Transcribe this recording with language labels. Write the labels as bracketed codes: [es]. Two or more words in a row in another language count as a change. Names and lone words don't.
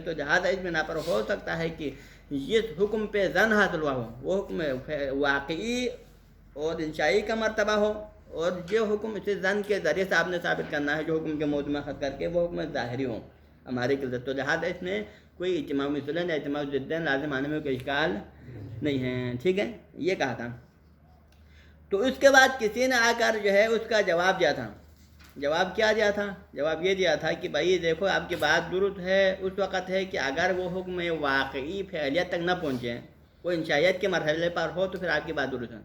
[ur] تو لہٰذا اس بنا پر ہو سکتا ہے کہ جس حکم پہ زن حاصل ہوا ہو وہ حکم واقعی اور انشائی کا مرتبہ ہو، اور جو حکم اسے زن کے ذریعے سے آپ نے ثابت کرنا ہے جو حکم کے موضوع میں اخذ کر کے وہ حکم ظاہری ہو ہمارے کے. تو لہٰذا اس میں کوئی اجتماع مثلین یا اجتماع الضدین لازم آنے میں کوئی اشکال نہیں ہے. ٹھیک ہے، یہ کہا تھا. تو اس کے بعد کسی نے آ کر جو ہے اس کا جواب دیا تھا. جواب کیا دیا تھا؟ جواب یہ دیا تھا کہ بھائی دیکھو آپ کی بات درست ہے اس وقت ہے کہ اگر وہ حکم واقعی فعلیت تک نہ پہنچے، وہ انشائیت کے مرحلے پر ہو تو پھر آپ کی بات درست ہے.